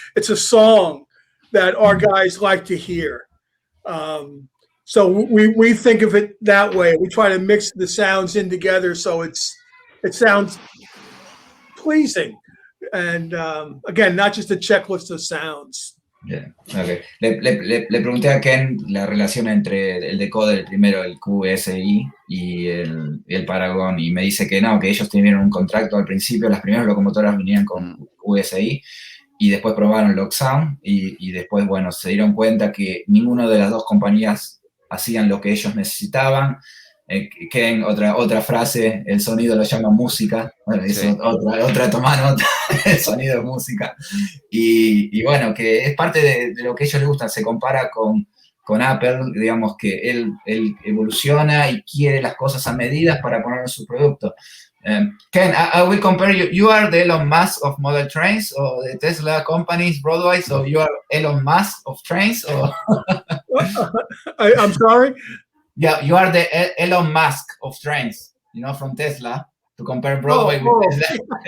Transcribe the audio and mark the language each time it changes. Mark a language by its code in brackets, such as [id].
[en] It's a song that our guys like to hear. So we think of it that way. We try to mix the sounds in together so it sounds pleasing. And again, not just a checklist of sounds. Yeah. Okay. [es] Le pregunté a Ken la relación entre el decoder, el primero, el QSI, y el Paragon, y me dice que no, que ellos tuvieron un contrato al principio, las primeras locomotoras venían con QSI, y después probaron Locksound, y después, bueno, se dieron cuenta que ninguna de las dos compañías hacían lo que ellos necesitaban. Ken, otra frase, el sonido lo llama música, bueno, sí. otra toma nota, el sonido es música, y bueno, que es parte de lo que a ellos les gusta. Se compara con Apple, digamos que él evoluciona y quiere las cosas a medidas para poner en su producto. [en] Ken, I will compare you. You are the Elon Musk of Model Trains, or the Tesla companies, Broadway, so you are Elon Musk of trains, or? I'm sorry? Yeah, you are the Elon Musk of trains, from Tesla, to compare Broadway with Tesla.